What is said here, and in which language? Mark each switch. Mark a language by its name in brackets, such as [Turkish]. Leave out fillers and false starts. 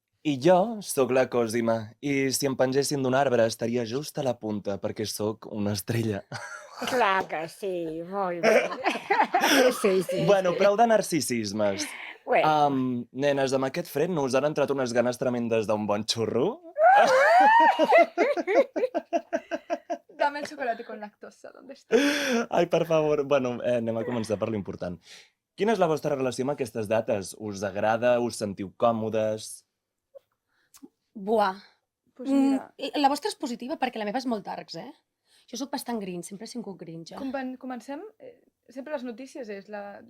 [Catalan] I jo sóc la Cosima, i si em pengessin d'un arbre estaria just a la punta, perquè sóc una estrella. Clar que sí, molt bé. Sí. Bueno, prou de narcisismes. Bueno, Nenes, amb aquest fred no us han entrat unes ganes tremendes d'un bon xurro? [Spanish] Dame el chocolate con lactosa, ¿dónde está? [Catalan] Ai, per favor. Bueno, anem a començar per l'important. Quina és la vostra relació amb aquestes dates? Us agrada? Us sentiu còmodes? Buah. [Spanish] Pues mira, [Catalan] La vostra és positiva perquè la meva és molt darks, Jo sóc bastant grinch, sempre he sigut grinch. comencem... Sempre les notícies és la...